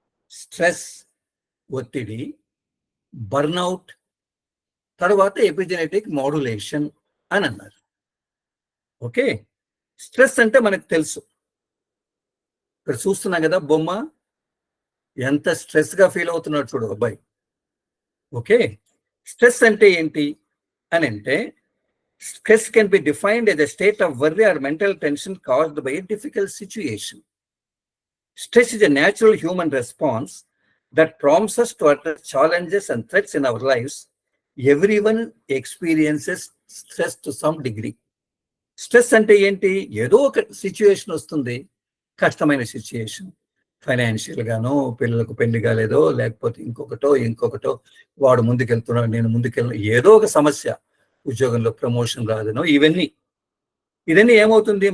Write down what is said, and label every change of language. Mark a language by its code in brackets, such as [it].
[te] Stress, ఒత్తిడి, burnout, తర్వాత epigenetic modulation అని అన్నారు. ఓకే, స్ట్రెస్ అంటే మనకు తెలుసు, ఇక్కడ చూస్తున్నాం కదా బొమ్మ, ఎంత స్ట్రెస్గా ఫీల్ అవుతున్నాడు చూడు అబ్బాయి. [en] okay, [te] స్ట్రెస్ అంటే ఏంటి అని అంటే, [en] stress can be defined as a state of worry or mental tension caused by a difficult situation. Stress is a natural human response that prompts us to address challenges and threats in our lives. Everyone experiences stress to some degree. [te] Stress అంటే ఏంటి? ఏదో ఒక situation వస్తుంది, కష్టమైన situation, financial గానో, పిల్లలకు పెళ్లి కాలేదో, లేకపోతే ఇంకొకటో, వాడు ముందుకెళ్తున్నాడు, నేను ముందుకెళ్ళను, ఏదో ఒక సమస్య, ఉద్యోగంలో ప్రమోషన్ రాదనో, ఇదన్నీ ఏమవుతుంది?